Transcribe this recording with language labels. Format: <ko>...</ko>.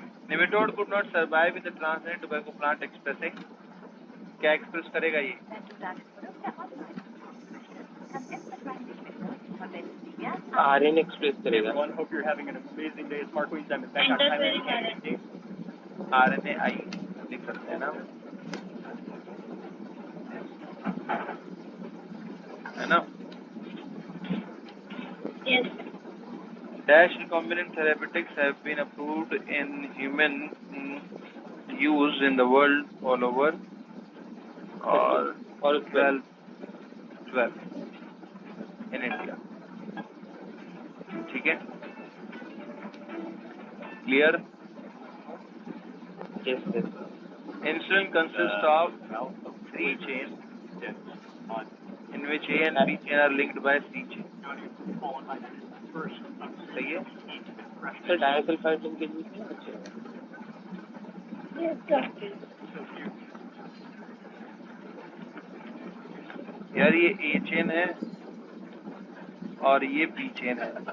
<en>Nematode could not survive in the transgenic tobacco plant expressing.</en> <hi>क्या express करेगा ये? RNA express करेगा.</hi> <en>Hope you're having an amazing day. It's Mark Weins. I'm in</en> <hi>RNAi लिख सकते हैं ना, है ना?</hi> <en>Yes. Dash recombinant therapeutics have been approved in human use in the world all over.</en> <hi>और 12</hi> <en>in India.</en> <hi>ठीक है?</hi> <en>Clear? Yes, sir. Insulin consists of 3 chains, in which A and B chain are linked by C chain.</en> <hi>सही है? Sir disulphide linkage भी नहीं अच्छे.</hi> <en>Yes, sir.</en> <hi>यार ये A चेन है और ये B चेन है.</hi>